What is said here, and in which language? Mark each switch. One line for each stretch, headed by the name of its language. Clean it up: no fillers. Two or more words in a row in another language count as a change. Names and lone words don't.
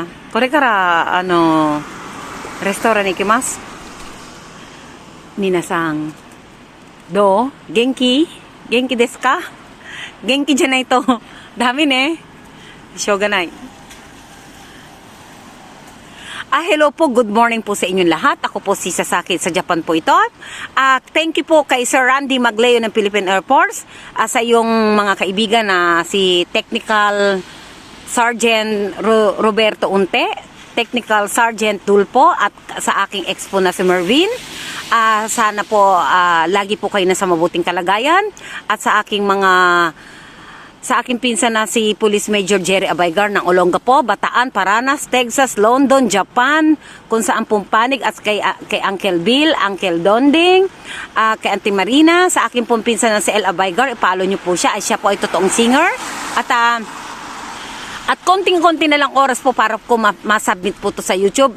Japanese: これから、レストランに行きます。皆さん、どう？元気ですか？元気じゃないとダメね。しょうがない。
Filipino: Hello po,
English: good morning
Filipino: po sa inyong lahat. Ako po si Sasaki sa Japan po ito.
English: Thank you
Filipino: po kay Sir Randy Magleo ng Philippine Air Force. Sa iyong mga kaibigan na si Technical Sergeant Roberto Unte, Technical Sergeant Tulpo at sa aking expo na si Mervin. Sana po lagi po kayo nasa mabuting kalagayan at sa aking pinsan na si Police Major Jerry Abaygar ng Olongapo, Bataan, Paranas, Texas, London, Japan, kung saan pumpanig at kay Uncle Bill, Uncle Donding, kay Auntie Marina, sa aking pong pinsan na si El Abaygar, ipalo nyo po siya, siya po ay totoong singer at konting-konti na lang oras po para po masubmit po to sa YouTube.